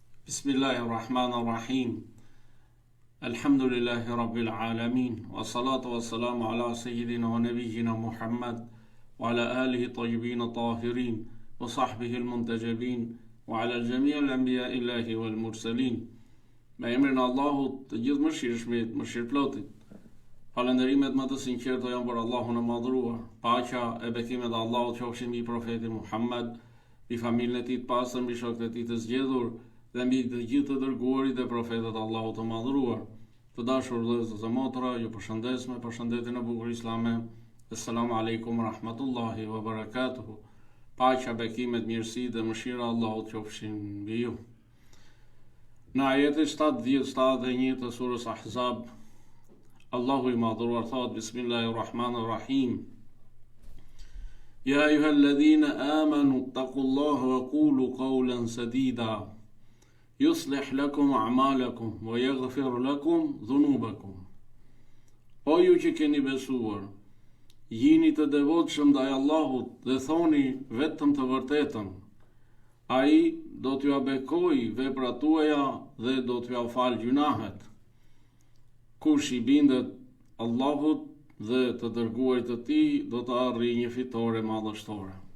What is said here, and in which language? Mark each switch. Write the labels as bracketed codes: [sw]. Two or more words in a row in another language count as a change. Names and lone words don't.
[ar] بسم الله الرحمن الرحيم الحمد لله رب العالمين. والصلاة والسلام على سيدنا ونبينا محمد وعلى آله الطيبين الطاهرين وصحبه المنتجبين وعلى جميع الأنبياء الإلهيين والمرسلين. [sq] Me emrin e Allahut, të gjithë mëshirshmit, mëshirplotit. Falënderimet më të sinqerta janë për Allahun e madhruar. Paqja e bekimet e Allahut qofshin mbi profetin Muhammad, mbi familjen e tij të pastër, mbi shokët e tij të zgjedhur dhe mbi të gjithë të dërguarit e profetët Allahut të madhruar. Të dashur vëllezër e motra, ju përshëndes me përshëndetjen e bukur islame. [ar] السلام عليكم ورحمة الله وبركاته. [sq] Paqja, bekimet, mirësi dhe mëshira e Allahut qofshin mbi ju. Në ajetin 70-71 të surës Ahzab, Allahu i madhruar thot: [ar] بسم الله الرحمن الرحيم. يا أيها الذين آمنوا اتقوا الله وقولوا قولا سديدا. يصلح لكم أعمالكم ويغفر لكم ذنوبكم. [sq] O ju që keni besuar, jini të devotshëm ndaj Allahut dhe thoni vetëm të vërtetën. Ai do t'ju bekojë veprat tuaja dhe do t'ju falë gjunahet. Kush i bindet Allahut dhe të dërguarit të tij do të arrijë një fitore madhështore.